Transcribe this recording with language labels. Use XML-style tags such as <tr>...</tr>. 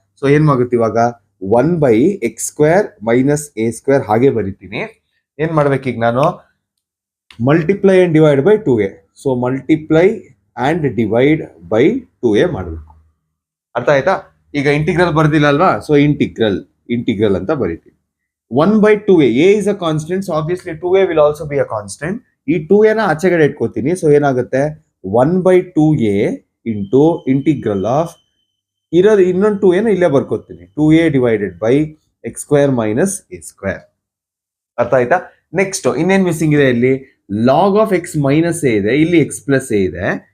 <kn>So ಏನ್ ಆಗುತ್ತೆ ಇವಾಗ, 1 by X square minus A square ಹಾಗೆ ಬರೀತೀನಿ. ಏನ್ ಮಾಡ್ಬೇಕೀಗ ನಾನು, multiply and divide by 2a. So multiply and divide by 2a ಮಾಡಬೇಕು. ಅರ್ಥ ಆಯ್ತಾ? ಈಗ ಇಂಟಿಗ್ರಲ್ ಬರ್ದಿಲ್ಲ ಅಲ್ವಾ, ಸೊ ಇಂಟಿಗ್ರಲ್ ಅಂತ ಬರೀತೀನಿ.</kn> <en>1 by 2a, a is a constant, so obviously 2a will also be a constant.</en> <kn>ಈ 2a ನ ಆಚೆಗಡೆ ಇಟ್ಕೋತೀನಿ. ಸೊ ಏನಾಗುತ್ತೆ, 1 by 2a into integral of ಇರೋದು ಇನ್ನೊಂದು 2a ನ ಇಲ್ಲೇ ಬರ್ಕೋತೀನಿ, 2a divided by X square minus A square. ಅರ್ಥ ಆಯ್ತಾ? ನೆಕ್ಸ್ಟ್ ಇನ್ನೇನ್ ಮಿಸ್ಸಿಂಗ್ ಇದೆ, ಇಲ್ಲಿ log of X minus A ಇದೆ, ಇಲ್ಲಿ ಎಕ್ಸ್ ಪ್ಲಸ್ ಎ ಇದೆ.</kn>